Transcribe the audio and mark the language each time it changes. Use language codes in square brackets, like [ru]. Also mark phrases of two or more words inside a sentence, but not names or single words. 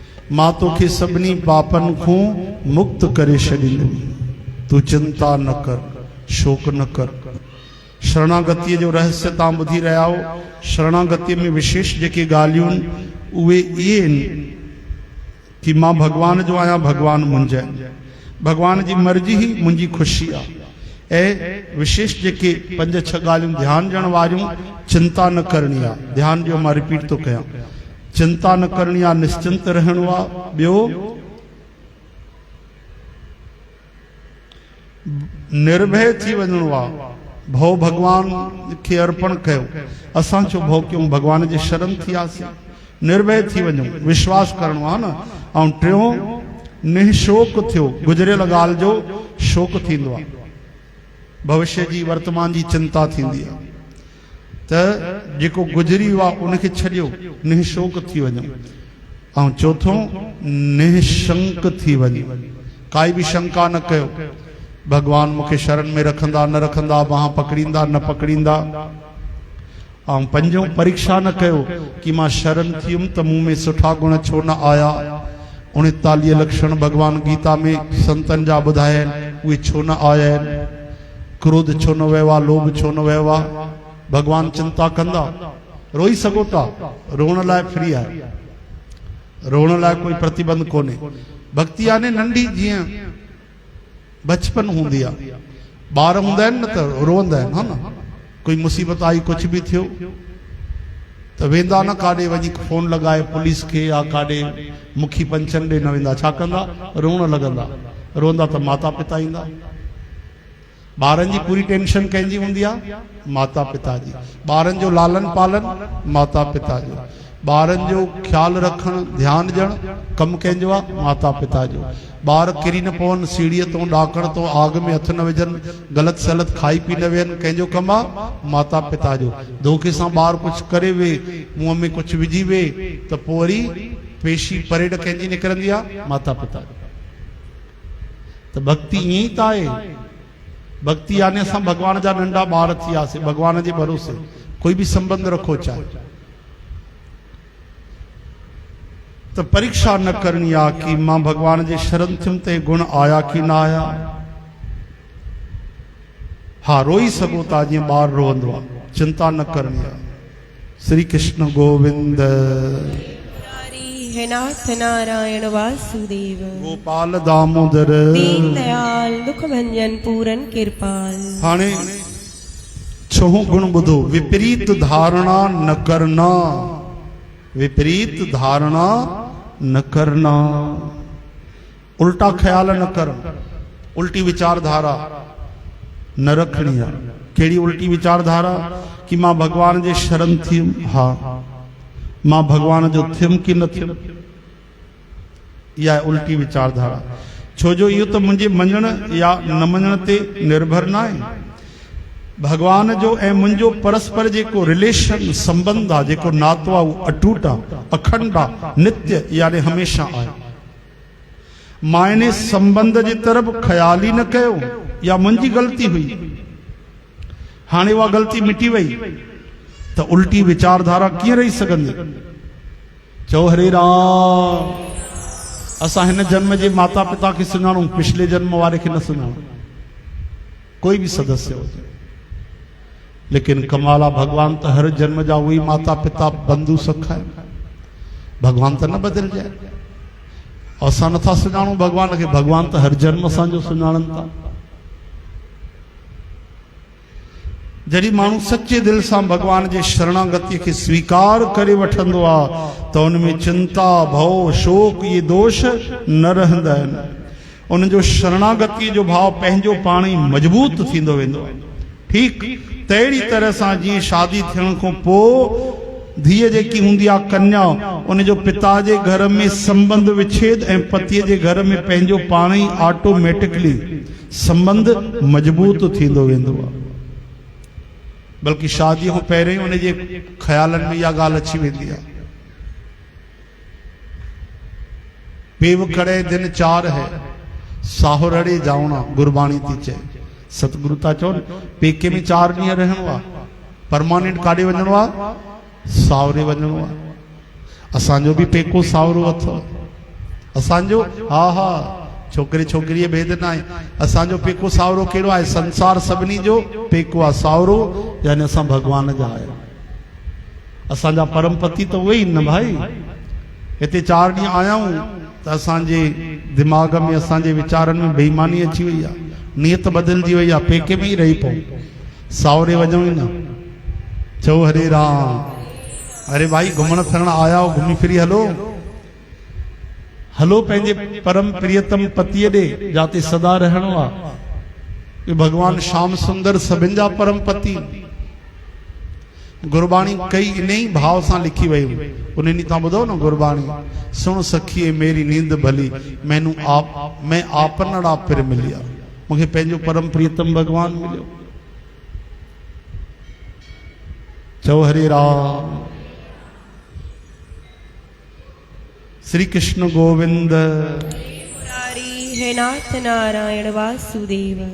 [sd] मां तोखे सभिनी पापन को मुक्त करे छॾींदुमि। तू चिंता न कर, शोक न कर। शरणागति जो रहस्य तव्हां ॿुधी रहिया हो। शरणागति में विशेष जेके ॻाल्हियूं उहे इहे आहिनि कि मां भगवान जो आहियां, भगवान मुंहिंजा आहिनि, भगवान जी मर्ज़ी ही मुंहिंजी ख़ुशी आहे। ऐं विशेष जेके 5-6 ॻाल्हियूं ध्यानु ॾियण वारियूं, चिंता न करणी आहे। ध्यानु ॾियो, मां रिपीट थो कयां, चिंता न करणी आहे, निश्चिंत रहणो आहे। ॿियो, निर्भय थी वञणो आहे। भव भगवान खे अर्पण कयो। असां छो भव कयूं, भगवान जे शरण थी वियासीं। निर्भय थी वञूं, विश्वास करणो आहे न। ऐं टियों, निशोक थियो। गुज़रियल ॻाल्हि जो शोक थींदो आहे, भविष्य जी वर्तमान जी चिंता थींदी आहे। त जेको गुज़री वियो आहे उनखे छॾियो, निशोक थी वञो। ऐं चौथों, निशंक थी वञो, काई बि शंका न कयो। भगवान मूंखे शरण में रखंदा न रखंदा, बाह पकड़ींदा न पकड़ींदा। ऐं पंजों, परीक्षा न कयो कि मां शरण थियुमि त मूं में सुठा गुण छो न आया। 39 लक्षण भगवान गीता में संतन जा ॿुधाया आहिनि, उहे छो न आया आहिनि। क्रोध छो न वियो आहे, लोभ छो न वियो आहे। भगवान चिंता कंदा। रोई सघो था, रोअण लाइ फ्री आहे, रोअण लाइ कोई प्रतिबंध कोन्हे। भक्ति यानी नंढी जीअं बचपन हूंदी आहे, ॿार हूंदा आहिनि न त रोअंदा आहिनि, हा न। कोई मुसीबत आई, कुझु बि थियो त वेंदा न काॾे वञी फोन लॻाए पुलिस खे या काॾे मुखी पंचन ॾे न वेंदा। छा कंदा? रोअण लॻंदा। रोअंदा त माता पिता ईंदा। ॿारनि जी पूरी टेंशन कंहिंजी हूंदी आहे? माता पिता जी। ॿारनि जो लालन पालन माता पिता जो। ॿारनि जो ख्यालु रखणु, ध्यानु ॾियणु कमु कंहिंजो आहे? माता पिता जो। ॿार किरी न पवनि, सीढ़ीअ तो ॾाकण तो, आग में हथ न विझनि, ग़लति सलत खाई पी न वेहनि, कंहिंजो कमु आहे? माता पिता जो। धोखे सां ॿार कुझु करे वे, मुंहं में कुझु विझी वे त पोइ वरी पेशी परेड कंहिंजी निकिरंदी आहे? माता पिता जो। त भक्ति ईअं ई त आहे। भक्ति यानी असां भगवान जा नंढा ॿार थी वियासीं, भगवान जे भरोसे। कोई बि संबंध रखो चाहे, त परीक्षा न करनी आहे कि मां भगवान जे शरण थियुमि त गुण आया कि न आया। हाँ, रोई सघो था जीअं ॿार रोअंदो आहे, चिंता न करनी आहे। [hi] श्री कृष्ण गोविंद हे नाथ नारायण वासुदेव। गोपाल दामोदर दीन दयाल दुख भंजन पूरन कृपाल। [sd] हाणे छहों गुण ॿुधो। [hi] विपरीत धारणा न करना। विपरीत धारणा न करना, उल्टा ख्याल न कर, उल्टी विचारधारा न रखनी है। [sd] कहिड़ी उल्टी विचारधारा? कि मां भगवान जे शरण थियुमि, हा, मां भगवान जो थियुमि कि न थियुमि, इहा उल्टी विचारधारा। छो जो इहो त मुंहिंजे मञण या न मञण ते निर्भर न आहे। भगवान जो ऐं मुंहिंजो परस्पर जेको रिलेशन, संबंध आहे, जेको नातो आहे, उहो अटूट आहे, अखंड आहे, नित्य यानी हमेशा आहे। मां इन संबंध जे तरफ़ ख्याल ई न कयो, या मुंहिंजी ग़लती हुई, हाणे उहा ग़लती मिटी वई, त उल्टी विचारधारा कीअं रही सघंदी? चओ हरे राम। असां हिन जन्म जे माता पिता खे सुञाणूं, पिछले जन्म वारे खे न सुञाणूं, कोई भी सदस्य हुजे। [hi] लेकिन कमाला भगवान तो हर जन्म जा वही माता पिता बंधु सखा है। भगवान तो न बदल जाए। [sd] असां नथा सुञाणूं भगवान के, भगवान तो हर जन्म असांजो सुञाणनि था। जॾहिं माण्हू सच्चे दिल सां भगवान जे शरणागति के स्वीकार करे वठंदो आहे त उनमें चिंता, भव, शोक ये दोष न रहंदा आहिनि। उन जो शरणागति जो भाव पंहिंजो पाण ई मजबूत थींदो वेंदो आहे। ठीक तहिड़ी तरह सां जीअं शादी थियण खां पोइ धीअ जेकी हूंदी आहे कन्या, उन जो पिता जे घर में संबंध विच्छेद ऐं पतीअ जे घर में पंहिंजो पाण ई ऑटोमेटिकली संबंध मजबूत थींदो वेंदो आहे। बल्कि शादी खां पहिरियों ही उन जे ख़्यालनि में इहा ॻाल्हि अची वेंदी आहे। [pa] पेव करे दिन 4 है, साहुरड़े जावणा, [sd] गुरबाणी थी चए। सतगुरु था चवन पेके में 4 ॾींहं रहणो आहे, परमानेंट काॾे वञणो आहे? सावरे वञणो आहे। असांजो बि पेको सावरो अथव, असांजो हा हा छोकिरे छोकिरीअ भेद न आहे। असांजो पेको सावरो कहिड़ो आहे? संसार सभिनी जो पेको आहे सावरो, यानी असां भगवान जा आहियूं। असांजा परम पति त उहे ई न भाई। हिते 4 ॾींहं आया आहियूं त असांजे दिमाग़ में असांजे वीचारनि में बेईमानी अची वई आहे, नियत बदिलजी वई आहे, पेके में ई रही पऊं, सावरे वञूं ई न। चओ हरे राम। अरे भाई घुमण फिरण आया हो, घुमी फिरी हलो हलो पंहिंजे परम प्रियतम पतिअ ॾे जाते सदा रहणो आहे। भगवान श्याम सुंदर सभिनि जा परम पति। गुरबाणी कई इन ही भाव सां लिखी वई। उन ॾींहुं तव्हां ॿुधो न गुरबाणी, [pa] सुण सखीअ मेरी नींद भली, मैनू आप मैं आपनड़ा फिर मिलिया। [sd] मूंखे पंहिंजो परम प्रियतम भगवान मिलियो। चओ हरे राम। [hi] श्री कृष्ण गोविंद मुरारी हे नाथ नारायण वासुदेव।